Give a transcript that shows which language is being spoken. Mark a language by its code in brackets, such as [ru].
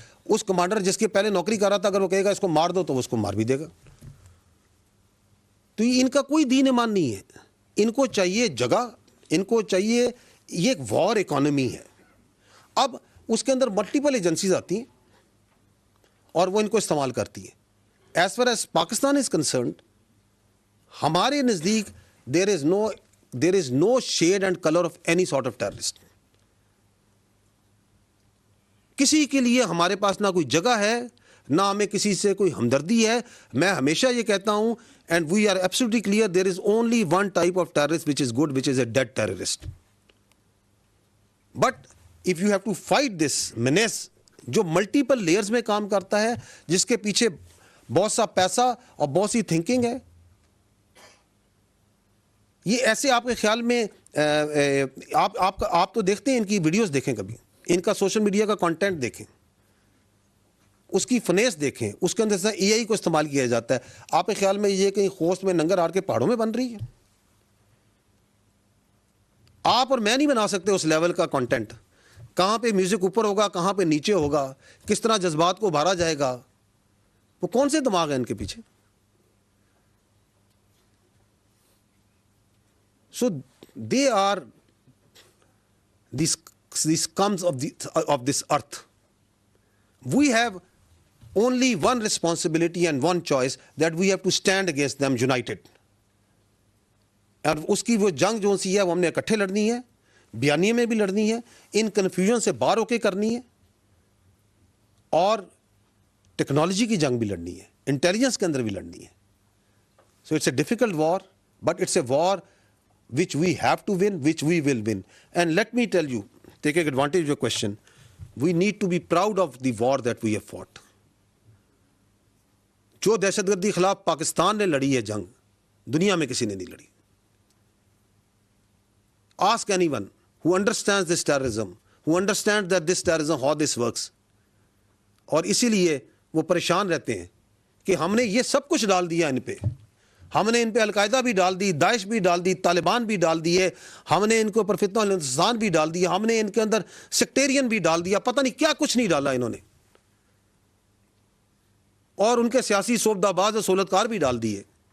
[ur] اس commander جس کی پہلے نوکری کر رہا تھا اگر وہ کہے گا اس کو مار دو تو وہ اس کو مار بھی دے گا. تو ان کا کوئی دین ایمان نہیں ہے, ان کو چاہیے جگہ, ان کو چاہیے, یہ ایک وار اکانومی ہے. اب اس کے اندر ملٹیپل ایجنسیز آتی ہیں اور وہ ان کو استعمال کرتی ہیں. [en] as far as Pakistan is concerned, [ur] ہمارے نزدیک [en] there is no shade and color of any sort of terrorist. [ur] کسی کے لیے ہمارے پاس نہ کوئی جگہ ہے, نہ ہمیں کسی سے کوئی ہمدردی ہے. میں ہمیشہ یہ کہتا ہوں, [en] and we are absolutely clear, there is only one type of terrorist which is good, which is a dead terrorist. But if you have to fight this menace [ur] جو ملٹیپل لیئرز میں کام کرتا ہے, جس کے پیچھے بہت سا پیسہ اور بہت سی تھنکنگ ہے, یہ ایسے آپ کے خیال میں آپ تو دیکھتے ہیں, ان کی ویڈیوز دیکھیں, کبھی ان کا سوشل میڈیا کا کانٹینٹ دیکھیں, اس کی فنیس دیکھیں, اس کے اندر سے اے آئی کو استعمال کیا جاتا ہے. آپ کے خیال میں یہ کہیں خوست میں ننگر ہار کے پہاڑوں میں بن رہی ہے؟ آپ اور میں نہیں بنا سکتے اس لیول کا کانٹینٹ. کہاں پہ میوزک اوپر ہوگا, کہاں پہ نیچے ہوگا, کس طرح جذبات کو ابھارا جائے گا, وہ کون سے دماغ ہیں ان کے پیچھے؟ [en] So they are these scums of this earth. We have only one responsibility and one choice, that we have to stand against them united. [ur] اور اس کی وہ جنگ جو سی ہے وہ ہم نے اکٹھے لڑنی ہے, بیانیے میں بھی لڑنی ہے, ان کنفیوژن سے باہر ہو کے کرنی ہے, اور ٹیکنالوجی کی جنگ بھی لڑنی ہے, انٹیلیجنس کے اندر بھی لڑنی ہے. [en] So it's a difficult war, but it's a war which we have to win, which we will win. And let me tell you, taking advantage of your question, we need to be proud of the war that we have fought. [ur] جو دہشت گردی خلاف پاکستان نے لڑی ہے جنگ, دنیا میں کسی نے نہیں لڑی. [en] Ask anyone who understands this terrorism, who understands that this terrorism, how this works. [ur] اور اسی لیے وہ پریشان رہتے ہیں کہ ہم نے یہ سب کچھ ڈال دیا ان پہ. ہم نے ان پہ القاعدہ بھی ڈال دی, داعش بھی ڈال دی, طالبان بھی ڈال دیے, ہم نے ان کے اوپر فتنہ الہندوستان بھی ڈال دیا, ہم نے ان کے اندر سیکٹیرین بھی ڈال دیا, پتہ نہیں کیا کچھ نہیں ڈالا انہوں نے, اور ان کے سیاسی صوبدہ باز اور سہولتکار بھی ڈال دیے.